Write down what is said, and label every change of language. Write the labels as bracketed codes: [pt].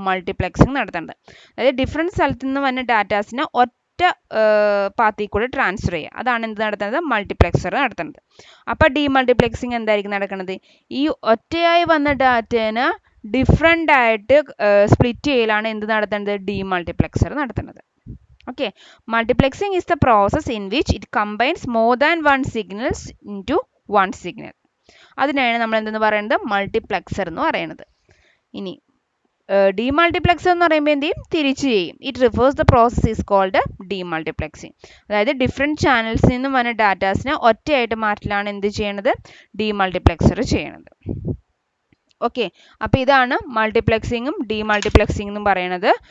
[ml] മൾട്ടിപ്ലെക്സിംഗ് നടത്തുന്നത്. അതായത് ഡിഫറെൻറ്റ് സ്ഥലത്ത് നിന്ന് വരുന്ന ഡാറ്റാസിനെ ഒറ്റ പാത്തിൽ കൂടെ ട്രാൻസ്ഫർ ചെയ്യുക, അതാണ് എന്ത് നടത്തുന്നത്? മൾട്ടിപ്ലെക്സർ നടത്തുന്നത്. അപ്പോൾ ഡീമൾട്ടിപ്ലെക്സിങ് എന്തായിരിക്കും നടക്കുന്നത്? ഈ ഒറ്റയായി വന്ന ഡാറ്റേനെ ഡിഫറെൻ്റ് ആയിട്ട് സ്പ്ലിറ്റ് ചെയ്യലാണ് എന്ത് നടത്തുന്നത്? ഡീമൾട്ടിപ്ലെക്സർ നടത്തുന്നത്. [en] Okay, multiplexing is the process in which it combines more than one signals into one signal. [ml] അതിനാണ് നമ്മൾ എന്തെന്ന് പറയുന്നത്? മൾട്ടിപ്ലെക്സർ എന്ന് പറയുന്നത്. ഇനി ഡീമൾട്ടിപ്ലെക്സർ എന്ന് പറയുമ്പോൾ എന്ത് ചെയ്യും? തിരിച്ചു ചെയ്യും. [en] It reverses the process is called demultiplexing. [ml] അതായത് ഡിഫറെൻറ്റ് ചാനൽസിൽ നിന്നും വന്ന ഡാറ്റാസിനെ ഒറ്റയായിട്ട് മാറ്റലാണ് എന്ത് ചെയ്യണത്? ഡീമൾട്ടിപ്ലെക്സർ ചെയ്യണത്. ഓക്കെ, അപ്പോൾ ഇതാണ് മൾട്ടിപ്ലെക്സിങ്ങും ഡീമൾട്ടിപ്ലെക്സിംഗ് എന്നും പറയുന്നത്.